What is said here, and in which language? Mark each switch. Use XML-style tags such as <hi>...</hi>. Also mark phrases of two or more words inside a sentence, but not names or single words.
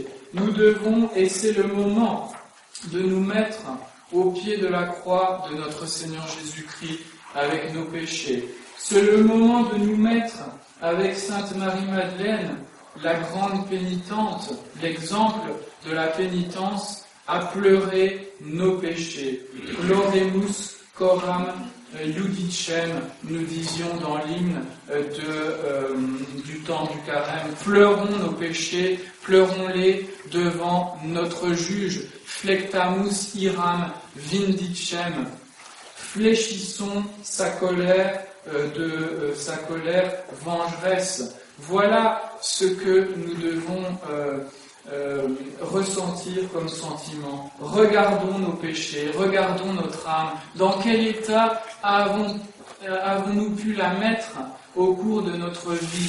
<fr>Nous devons, et c'est le moment, de nous mettre au pied de la croix de notre Seigneur Jésus-Christ avec nos péchés. C'est le moment de nous mettre avec Sainte Marie-Madeleine, la grande pénitente, l'exemple de la pénitence, à pleurer nos péchés.</fr> <la>Ploremus coram iudicem,</la> <fr>nous disions dans l'hymne du temps du carême. Pleurons nos péchés, pleurons-les devant notre juge.</fr> <la>Flectamus iram vindicem.</la> <fr>Fléchissons sa colère sa colère vengeresse. Voilà ce que nous devons ressentir comme sentiment. Regardons nos péchés, regardons notre âme. Dans quel état avons-nous pu la mettre au cours de notre vie?</fr>